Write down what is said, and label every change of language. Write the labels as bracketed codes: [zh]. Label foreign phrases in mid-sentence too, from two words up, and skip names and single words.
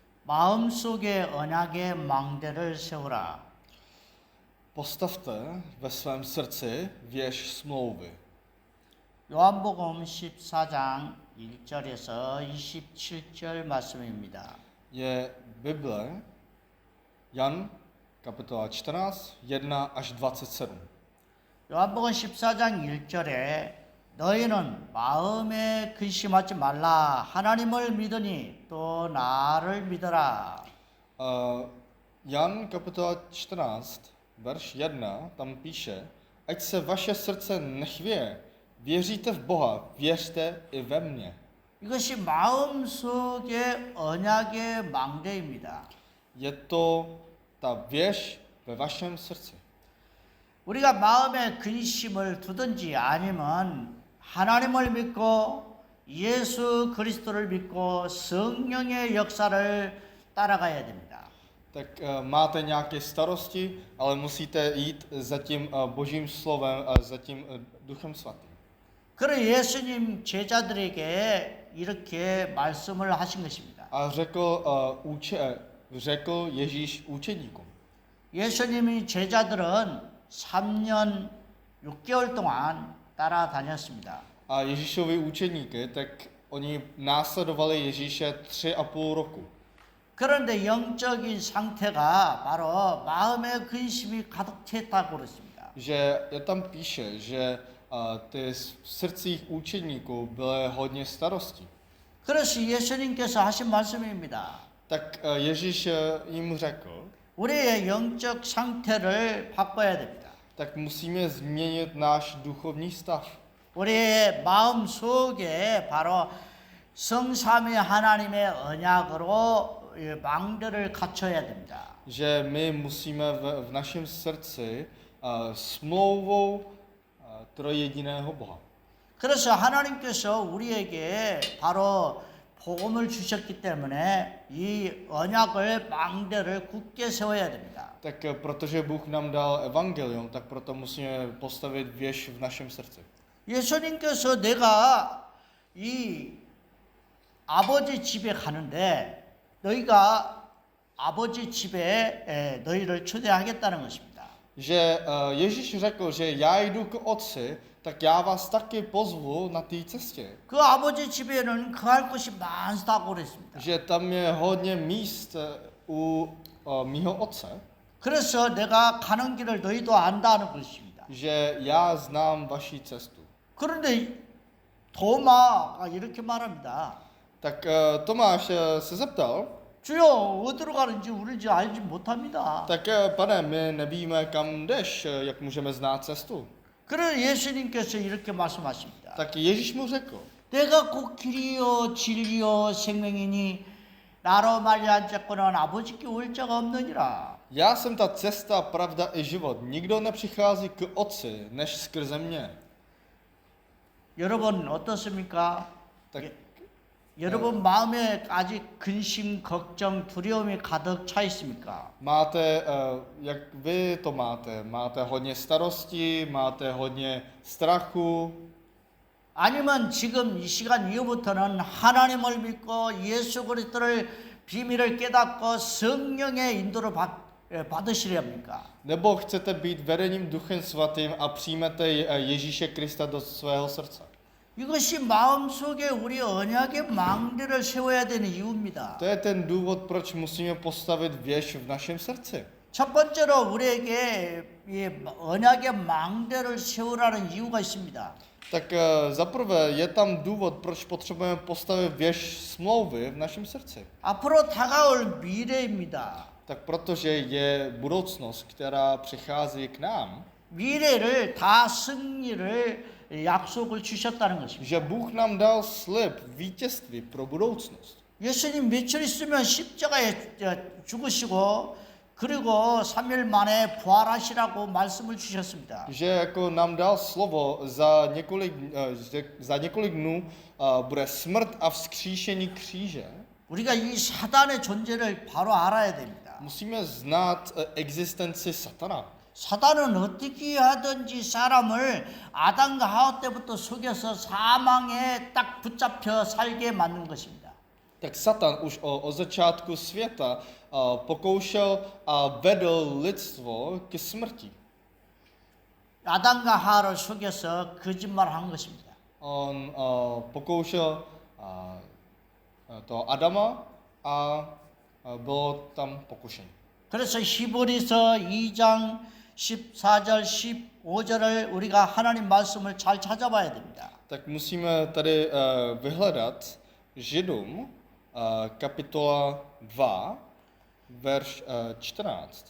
[ko] 마음속에 언약의 망대를 세우라. [cs] Postavte ve svém srdci věž smlouvy. [ko] 요한복음 14장 1절에서 27절 말씀입니다. [cs] Je Bible Jan kapitola 14, 1 až 27. [ko] 요한복음 14장 1절에 너희는 마음에 근심하지 말라. 하나님을 믿으니 또 나를 믿어라. [cs] Jan kapitola 14, verš 1, tam píše, ať se vaše srdce nechvěje, věříte v Boha, věřte i ve mně. [ko] 이것이 마음속의 언약의 망대입니다. [cs] Je to ta věž ve vašem srdci. [ko] 우리가 마음에 근심을 두든지 아니면 하나님을 믿고 예수 그리스도를 믿고 성령의 역사를 따라가야 됩니다. [cs] Tak máte nějaké starosti, ale musíte jít za tím Božím slovem a za tím Duchem Svatým. [ko] 그래 예수님 제자들에게 이렇게 말씀을 하신 것입니다. [cs] A řekl Ježíš učeníkům. [ko] 예수님이 제자들은 3년 6개월 동안 따라다녔습니다. [cs] A Ježíšovi učeníky, tak oni následovali Ježíše 3,5 roku. [ko] 그런데 영적인 상태가 바로 마음의 근심이 가득 찼다고 그랬습니다. [cs] Že tam píše, že ty v srdcích učeníků byly hodně starostí. [ko] 그래서 예수님께서 하신 말씀입니다. [cs] Tak Ježíš jim řekl, [ko] 우리의 영적 상태를 바꿔야 됩니다. [cs] tak musíme změnit náš duchovní stav. [ko] 우리의 마음 속에 바로 성삼위 하나님의 언약으로 망대를 갖춰야 됩니다. [cs] Že my musíme v našem srdci smlouvou trojjediného Boha. [ko] 그래서 하나님께서 우리에게 바로 복음을 주셨기 때문에 이 언약을 망대를 굳게 세워야 됩니다. [cs] Tak protože Bůh nám dal evangelium, tak proto musíme postavit věž v našem srdci. [ko] 예수님께서 내가 이 아버지 집에 가는데 너희가 아버지 집에 너희를 초대하겠다는 것입니다. [cs] Že Ježíš řekl, že já jdu k Otci, tak já vás taky pozvu na té cestě. [ko] 그 아버지 집에는 거할 것이 많다고 그랬습니다. [cs] Že tam je hodně míst u mýho Otce. [ko] 그래서 내가 가는 길을 너희도 안다는 것입니다. [cs] Že já znám vaši cestu. [ko] 그런데 도마가 이렇게 말합니다. [cs] Tak Tomáš se zeptal, [ko] 주여 어디로 가는지 우리는 알지 못합니다. [cs] tak pane, my nevíme, kam jdeš, jak můžeme znát cestu. [ko] 그래서 예수님께서 이렇게 말씀하십니다. [cs] Tak Ježíš mu řekl, [ko] 내가 곧 길이요 진리요 생명이니 나로 말미암아 자꾸는 아버지께 올 자가 없느니라. [cs] já jsem ta cesta, pravda i život. Nikdo nepřichází k Otci, než skrze mě. [ko] 여러분 어떻습니까? [cs] Tak [ko] 여러분 마음에 아직 근심, 걱정, 두려움이 가득 차 있습니까? [cs] máte, jak vy to máte? Máte hodně starostí, máte hodně strachu, [ko] 아니면 지금 이 시간 이후부터는 하나님을 믿고 예수 그리스도를 비밀을 깨닫고 성령의 인도를 받으시렵니까? [cs] nebo chcete být vedením Duchem Svatým a přijmete Ježíše Krista do svého srdce? [ko] 이것이 마음속에 우리 언약의 망대를 세워야 되는 이유입니다. [cs] To je ten důvod, proč musíme postavit věž v našem srdci. [ko] 첫 번째로 우리에게 이 언약의 망대를 세우라는 이유가 있습니다. [cs] Tak zaprvé je tam důvod, proč potřebujeme postavit věž smlouvy v našem srdci. [ko] 앞으로 다가올 미래입니다. [cs] Tak protože je budoucnost, která přichází k nám, [ko] 미래를 다 승리를 약속을 주셨다는 것입니다. [cs] že Bůh nám dal slib vítězství pro budoucnost. [ko] 예수님 며칠 있으면 십자가에 죽으시고 그리고 3일 만에 부활하시라고 말씀을 주셨습니다. [cs] Že jako nám dal slovo za několik dnů bude smrt a vzkříšení kříže. [ko] 우리가 이 사단의 존재를 바로 알아야 됩니다. [cs] Musíme znát existenci satana. [ko] 사단은 어떻게 하든지 사람을 아담과 하와 때부터 속여서 사망에 딱 붙잡혀 살게 만든 것입니다. [cs] tak Satan už od začátku světa pokoušel a vedl lidstvo ke smrti. [ko] 아담과 하와를 속여서 거짓말한 것입니다. [cs] On pokoušel to Adama a bylo tam pokušení. [ko] 그래서 히브리서 2장 14절 15절을 우리가 하나님 말씀을 잘 찾아봐야 됩니다. [cs] Tak musíme tady vyhledat Židům kapitola 2, verš 14.